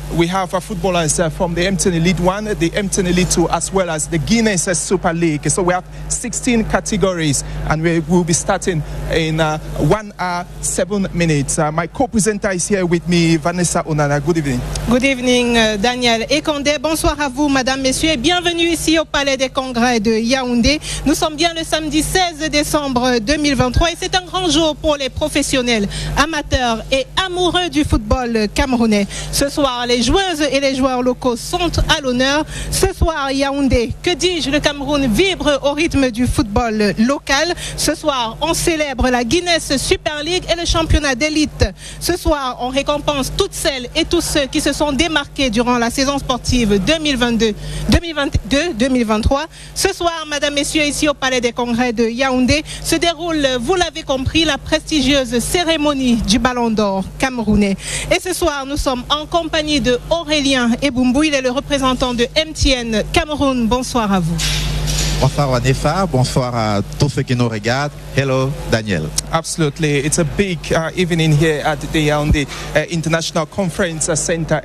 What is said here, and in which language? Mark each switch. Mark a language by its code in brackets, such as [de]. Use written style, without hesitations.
[en] We have footballers from the MTN Elite 1, the MTN Elite 2, as well as the Guinness Super League. So we have 16 categories, and we will be starting in 1 hour, 7 minutes. My co-presenter is here with me, Vanessa Onana. Good evening. Good evening, Daniel Ekondé. [fr] Bonsoir à vous, madame, messieurs, et bienvenue ici au Palais des Congrès de Yaoundé. Nous sommes bien le samedi 16 décembre 2023 et c'est un grand jour pour les professionnels, amateurs et amoureux du football camerounais. Ce soir, les joueuses et les joueurs locaux sont à l'honneur. Ce soir, Yaoundé, que dis-je, le Cameroun vibre au rythme du football local. Ce soir, on célèbre la Guinness Super League et le championnat d'élite. Ce soir, on récompense toutes celles et tous ceux qui se sont démarqués durant la saison sportive 2022-2023. Ce soir, madame, messieurs, ici au Palais des Congrès de Yaoundé, se déroule, vous l'avez compris, la prestigieuse cérémonie du Ballon d'Or camerounais. Et ce soir, nous sommes en compagnie de Aurélien Eboumbou. Il est le représentant de MTN Cameroun. Bonsoir à vous. Bonsoir Vanessa, bonsoir à tous ceux qui nous regardent. [en] Hello Daniel. Absolutely, it's a big evening here at the Yaoundé International Conference Center.